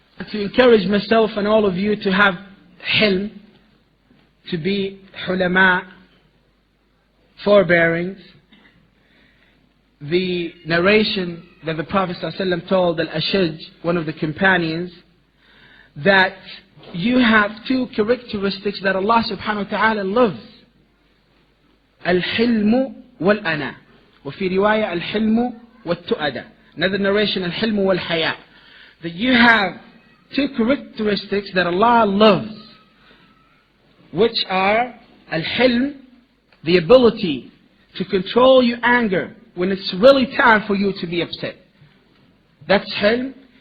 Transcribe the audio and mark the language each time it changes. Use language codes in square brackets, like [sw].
[en] To encourage myself and all of you to have hilm, to be hulama, forbearings. The narration that the Prophet ﷺ told Al-Ashaj, one of the companions, that you have two characteristics that Allah subhanahu wa ta'ala loves. [ar] Al-hilmu wal-ana. وفي رواية الحلم والتؤدة. [en] Another narration, al-hilmu wal-haya. That you have two characteristics that Allah loves, which are al-hilm, the ability to control your anger when it's really time for you to be upset. That's hilm.